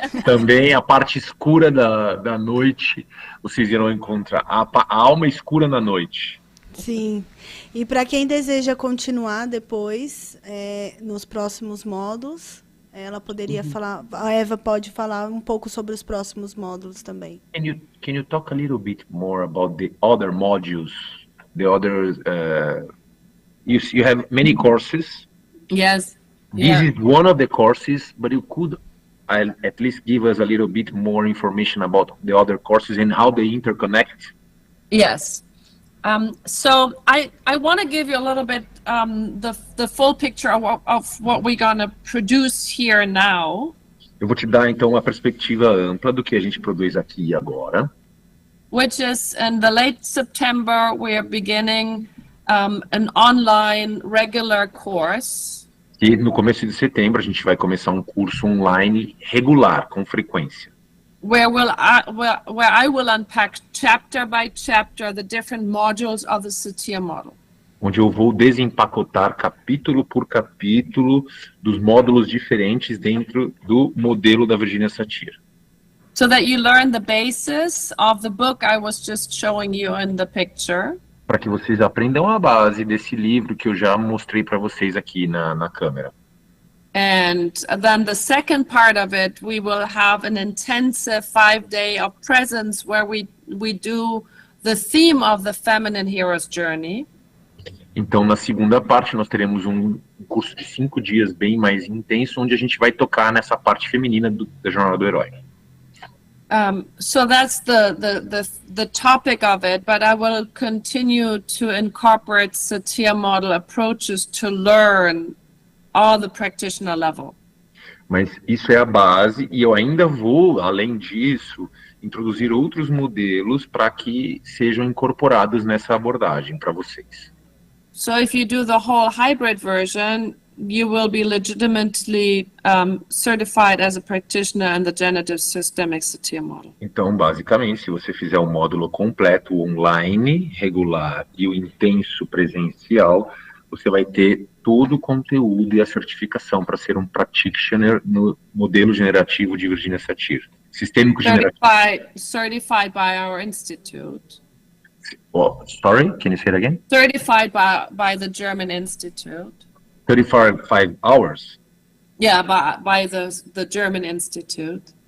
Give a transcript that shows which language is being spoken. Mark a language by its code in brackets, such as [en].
[pt] Também a parte escura da noite, vocês irão encontrar a alma escura na noite. Sim. E para quem deseja continuar depois, nos próximos módulos, ela poderia falar, a Eva pode falar um pouco sobre os próximos módulos também. [en] Can you talk a little bit more about the other modules, the other, you have many courses. Yes. This is one of the courses, but you could at least give us a little bit more information about the other courses and how they interconnect. Yes. So I want to give you a little bit the full picture of what we're going to produce here now. [pt] Eu vou te dar então uma perspectiva ampla do que a gente produz aqui e agora. [en] Which is in the late September we are beginning an online regular course. [pt] E no começo de setembro a gente vai começar um curso online regular, com frequência. [en] Where I will unpack chapter by chapter the different modules of the Satir model. [pt] Onde eu vou desempacotar capítulo por capítulo dos módulos diferentes dentro do modelo da Virginia Satir. [en] So that you learn the basis of the book I was just showing you in the picture. [pt] Para que vocês aprendam a base desse livro que eu já mostrei para vocês aqui na câmera. [en] And then the second part of it, we will have an intensive 5-day of presence where we do the theme of the feminine hero's journey. [pt] Então, na segunda parte, nós teremos um curso de 5 dias bem mais intenso, onde a gente vai tocar nessa parte feminina da jornada do herói. [en] So that's the topic of it, but I will continue to incorporate Satir model approaches to learn all the practitioner level. [pt] Mas isso é a base, e eu ainda vou, além disso, introduzir outros modelos para que sejam incorporados nessa abordagem para vocês. [en] So if you do the whole hybrid version, you will be legitimately certified as a practitioner in the Generative Systemic Satir model. [pt] Então, basicamente, se você fizer o módulo completo, o online, regular e o intenso presencial, você vai ter todo o conteúdo e a certificação para ser um practitioner no modelo generativo de Virginia Satir. Sistêmico generativo. [en] Certified by our institute. Oh, sorry, can you say it again? Certified by the German Institute. 35 hours. Yeah, by the German Institute.